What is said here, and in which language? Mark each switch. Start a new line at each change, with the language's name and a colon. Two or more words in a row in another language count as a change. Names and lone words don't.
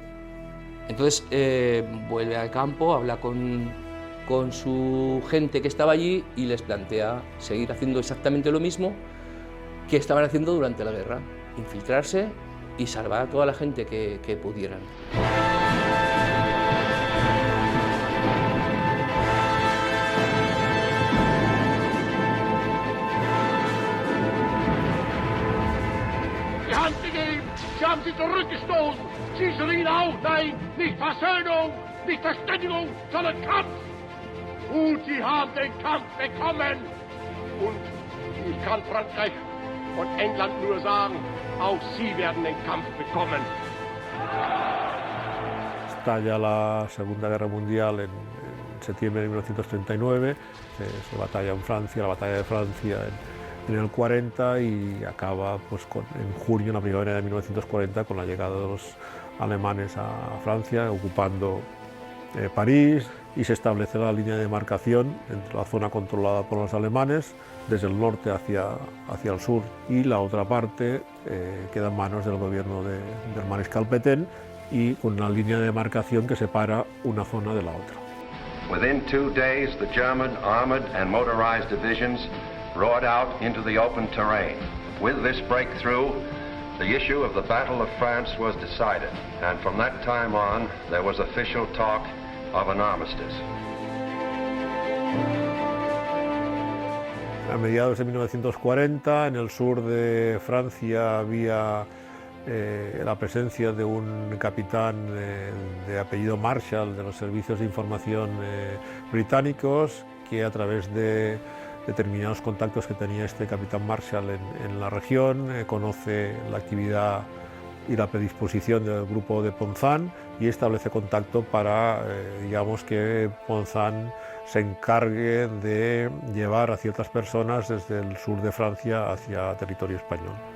Spanish: Entonces vuelve al campo, habla con su gente que estaba allí y les plantea seguir haciendo exactamente lo mismo que estaban haciendo durante la guerra, infiltrarse y salvar a toda la gente que pudieran.
German: Sie haben sie zurückgestoßen. Sie schrien auf, nein, nicht Versöhnung, nicht Verständigung, sondern Kampf. Und sie haben den Kampf bekommen. Und ich kann Frankreich und England nur sagen, auch sie werden den Kampf bekommen.
Spanish: Estalla la Segunda Guerra Mundial en septiembre de 1939, se batalla en Francia, la batalla de Francia en el 40 y acaba pues, en junio, en la primavera de 1940, con la llegada de los alemanes a Francia, ocupando París, y se establece la línea de demarcación entre la zona controlada por los alemanes, desde el norte hacia el sur, y la otra parte queda en manos del gobierno del mariscal Pétain, y con una línea de demarcación que separa una zona de la otra.
English: Within 2 days, the German armored and motorized divisions roared out into the open terrain. With this breakthrough, the issue of the Battle of France was decided, and from that time on, there was official talk of an armistice.
Spanish: A mediados de 1940, en el sur de Francia había la presencia de un capitán de apellido Marshall de los servicios de información británicos, que a través de determinados contactos que tenía este capitán Marshall en la región, conoce la actividad y la predisposición del grupo de Ponzán y establece contacto para, digamos, que Ponzán se encargue de llevar a ciertas personas desde el sur de Francia hacia territorio español.